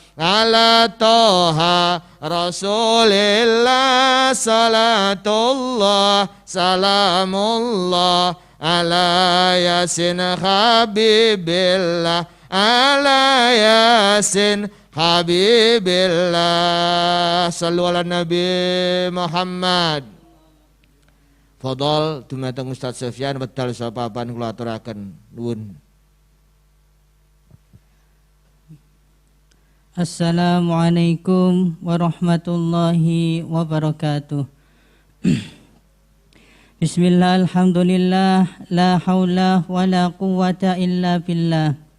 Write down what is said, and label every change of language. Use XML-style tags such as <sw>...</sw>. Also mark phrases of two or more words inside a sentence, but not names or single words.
<ar>على طه رسول الله صلاة الله سلام الله على يس حبيب الله على يس حبيب الله صلوا على نبي محمد.</ar> <jv>Fadhol dumateng Ustaz Sofyan wedal sapapan kula aturaken. Nuwun.</jv> <ar>السلام عليكم ورحمة الله وبركاته. بسم الله، الحمد لله، لا حول ولا قوة إلا بالله.</ar>